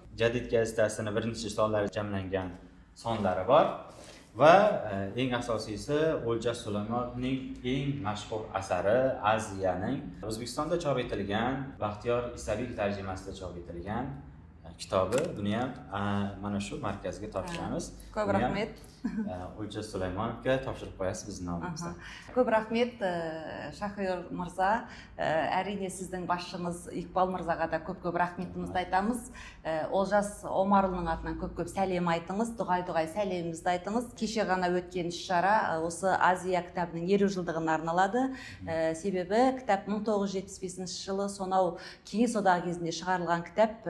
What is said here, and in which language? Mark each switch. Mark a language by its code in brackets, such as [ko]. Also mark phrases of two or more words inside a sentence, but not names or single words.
[uz] Jadid gazetasining birinchi sonlari jamlangan sonlari bor va eng asosiysi O'lja Sulaymonovning eng mashhur asari Aziyaning O'zbekistonda chop etilgan, Baxtiyor Isabek tarjimasida chop etilgan kitobi. Buni ham mana shu markazga topshiramiz. Ko'p rahmet. O'lja Sulaymonovga topshirib qo'yasiz bizning nomimizdan. Ko'p rahmet Shahriyor Mirza. [kk] Әрине сіздің басшыңыз Иқбал Мырзаға да көп-көп рахметімізді айтамыз. Олжас Омарұлының атынан көп-көп сәлем айтыңыз, дұғай-дұғай сәлемімізді айтыңыз. Кеше ғана өткен іс-шара осы Азия кітабының 50 жылдығына арналады. Себебі кітап 1975 жылы сонау Кеңес одағы кезінде шығарылған кітап.